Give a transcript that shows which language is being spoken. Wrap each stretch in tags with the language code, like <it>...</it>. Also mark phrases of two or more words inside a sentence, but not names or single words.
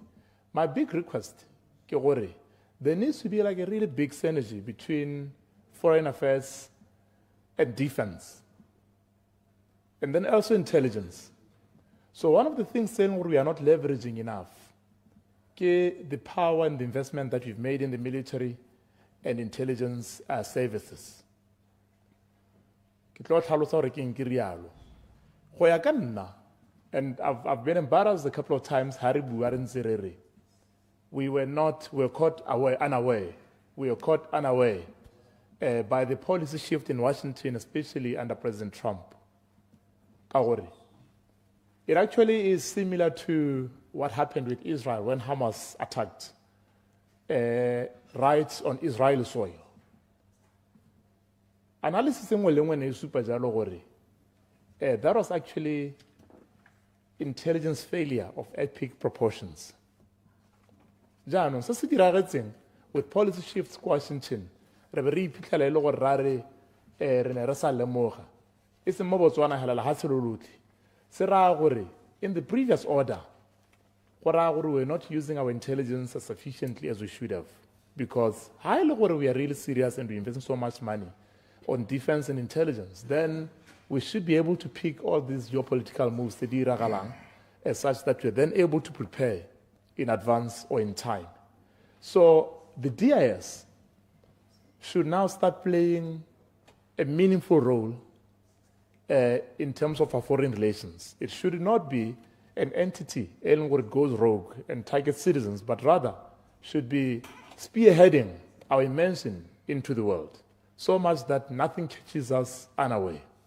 <en>My big request, there needs to be like a really big synergy between foreign affairs and defense, and then also intelligence. So one of the things saying we are not leveraging enough, the power and the investment that we've made in the military, and intelligence services.</en> <tn>Ke tlo tlhalosa hore ke eng ke rialo. Go ya ka nna,</tn> <en>and I've been embarrassed a couple of times, we were caught unaware. We were caught unaware by the policy shift in Washington, especially under President Trump. It actually is similar to what happened with Israel when Hamas attacked rights on Israeli soil. Analysis that was actually intelligence failure of epic proportions.</en> <tn>Jaanong se se diragetseng</tn> <en>with policy shifts</en> <tn>ko Washington re be re iphitlhela e le gore re ne re sa lemoga e seng mo Botswana hela ha tshilolotli se ra gore</tn> <en>in the previous order</en> <tn>go ra gore</tn> <en>we're not using our intelligence as sufficiently as we should have, because</en> <tn>ha ile gore</tn> <en>we are really serious and we investing so much money on defense and intelligence, then we should be able to pick all these geopolitical moves</en> <tn>tse di iragalang</tn> <en>as such that we're then able to prepare in advance or in time. So the DIS should now start playing a meaningful role in terms of our foreign relations. It should not be an entity that goes rogue and targets citizens, but rather should be spearheading our immersion into the world, so much that nothing catches us unaware.</en>